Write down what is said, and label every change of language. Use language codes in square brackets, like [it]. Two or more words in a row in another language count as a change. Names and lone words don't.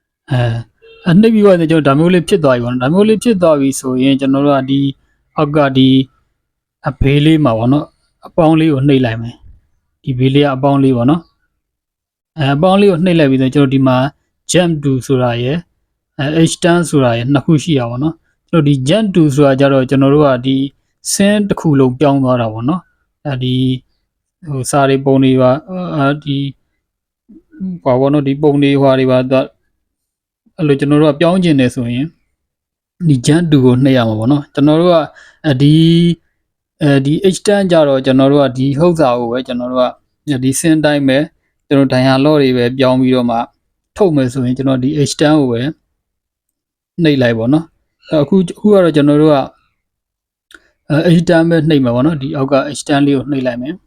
[my] နှိပ်ပြီးတော့ကျွန်တော်ဒါမျိုးလေးဖြစ်သွားပြီပေါ့နော်ဒါမျိုးလေးဖြစ်သွားပြီဆိုရင်ကျွန်တော်တို့ကဒီအောက်ကဒီအဘေးလေးမှာပေါ့နော်အပေါင်းလေးကိုနှိပ်လိုက်မယ်ဒီဘေးလေးကအပေါင်းလေးပေါ့နော် အပေါင်းလေးကိုနှိပ်လိုက်ပြီးတော့ကျွန်တော်ဒီမှာ [en] jump to [my] ဆိုတာရယ်extend ဆိုတာရယ်နှစ်ခုရှိရပါတော့နော်ကျွန်တော်ဒီ [en] jump to [my] ဆိုတာကြတော့ကျွန်တော်တို့ကဒီဆ င်းတစ်ခုလုံးပြောင်းသွားတာပေါ့နော်ဒီဟိုစာတွေပုံတွေပါဒီဘာပေါ့နော်ဒီပုံတွေဟွာတွေပါ အဲ့လိုကျွန်တော်တို့ကပြောင်းကျင်တယ်ဆိုရင်ဒီ [en] jump to [my] ကိုနှိပ်ရမှာပေါ့နော်ကျွန်တော်တို့ကဒီ extend ကြတော့ကျွန်တော်တို့ကဒီဟုတ်စာကိုပဲကျွန်တော်တို့ကဒီဆင်းတိုင်းပဲကျွန်တော် dialog တွေပဲပြောင်းပြီးတော့မှထုတ်မယ်ဆိုရင်ကျွန်တော်ဒီ extend ကိုပဲနှိပ်လိုက်ပေါ့နော်အခုကတော့ကျွန်တော်တို့ကextend ပဲနှိပ်မှာပေါ့နော်ဒီအောက်က extend လေးကိုနှိပ်လိုက်မယ်